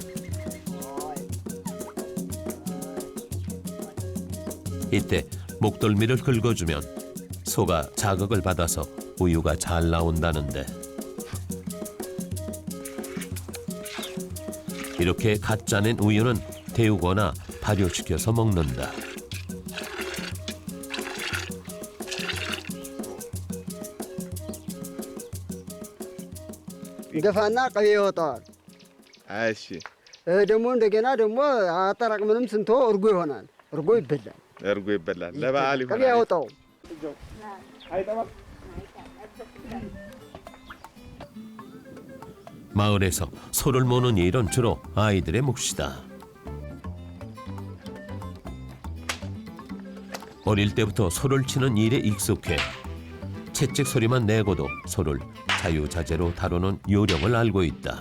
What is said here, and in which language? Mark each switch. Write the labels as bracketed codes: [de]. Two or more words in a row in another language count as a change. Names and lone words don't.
[ko] 이때 목덜미를 긁어주면 소가 자극을 받아서 우유가 잘 나온다는데 이렇게 갓 짜낸 우유는 데우거나 발효시켜서 먹는다. [am] ገፋና ቅቤ ይወጣዋል። እሺ ደግሞ እንደገና ደግሞ አጠራቅመንም ስንቶ እርጎ ይሆናል። እርጎ ይበላል። እርጎ ይበላል። ለበዓል ይሆናል። ቅቤ ያወጣው [ko] 마을에서 소를 모는 일은 주로 아이들의 몫이다. 어릴 때부터 소를 치는 일에 익숙해 채찍 소리만 내고도 소를 자유자재로 다루는 요령을 알고 있다.